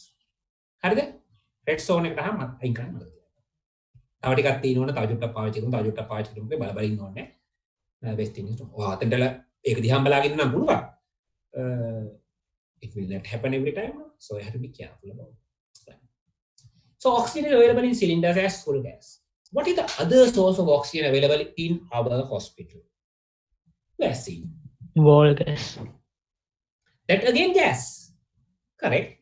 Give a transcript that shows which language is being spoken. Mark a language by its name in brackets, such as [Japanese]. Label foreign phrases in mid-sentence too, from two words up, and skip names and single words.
[Sinhala] හරිද? [English] red zone [Sinhala] එකට ගහම අයින් කරන්න ඕනේ. තව ටිකක් තියෙනවනේ තව චුට්ටක් පාවිච්චි කරමු බල බල ඉන්න ඕනේ. [English] best thing is [Sinhala] අතෙන්දල ඒක දිහාම බලාගෙන ඉන්න පුළුවන්. [English] It will not happen every time, so you have to be careful about it. So oxygen is available in cylinders as full gas. What is the other source of oxygen available in our hospital? Vaccine. Wall gas. That again gas. Correct.